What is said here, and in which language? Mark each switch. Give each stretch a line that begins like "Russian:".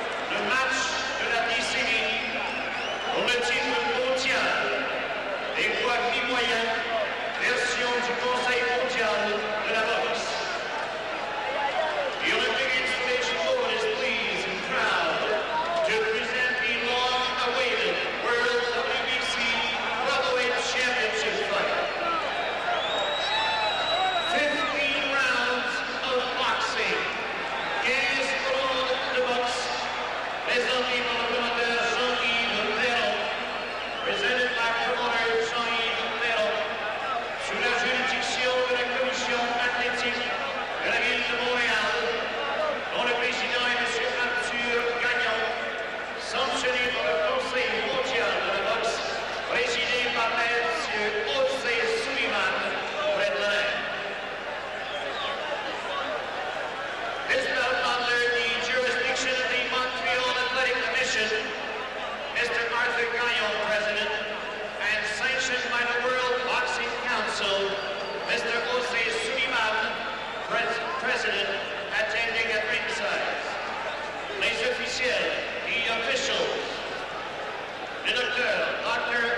French: Le match de la décennie pour le titre mondial des poids mi-moyens, version du Conseil mondial de la boxe.
English: The Olympic installation board is pleased and proud to present the long-awaited World WBC Welterweight Championship fight. 15 rounds of boxing. 15 rounds de boxe.
French: Présenté par le promoteur Jean-Yves Perron, presented by promoter Jean-Yves Perron, sous la juridiction de la commission athlétique de la ville de Montréal, dont le président est M. Arthur Gagnon, sanctionné par le Conseil mondial de la boxe, présidé par M. José Sullivan, près de Leonard.
English: This bout under the jurisdiction of the Montreal Athletic Commission, Mr. Arthur Gagnon, President, and sanctioned by the World Boxing Council, Mr. José Sullivan, President, attending at ringside.
French: Les officiels, the officials, le docteur, Dr.